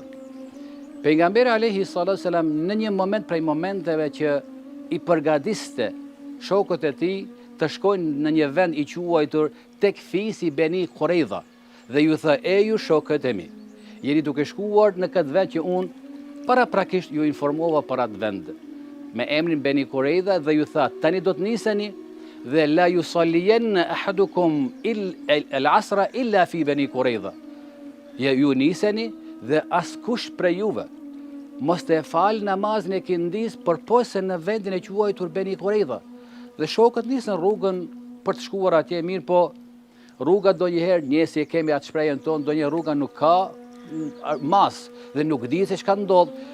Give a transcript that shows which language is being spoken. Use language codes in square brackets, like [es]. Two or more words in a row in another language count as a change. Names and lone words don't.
[sq] Pejgamberi [ar] عليه الصلاة والسلام [sq] në një moment prej momenteve që i përgatiste shokët e tij të shkojnë në një vend i quajtur tek fisi Beni Quraidha dhe ju tha: "E ju shokët e mi, jeni duke shkuar në këtë vend që unë paraprakisht ju informova për atë vend me emrin Beni Quraidha dhe ju tha: tani do të niseni dhe [ar] لا يصلين أحدكم العصر إلا في بني قريظة." [sq] Ju niseni dhe askush prej juve mos të fal namazin e kindis përposa në vendin e quajtur Beni Quraidha. Dhe shokët nisën rrugën për të shkuar atje, mirë po rruga donjëherë, njësi e kemi atë shprehjen tonë, donjëherë rruga nuk ka mas dhe nuk di se çka ndodh.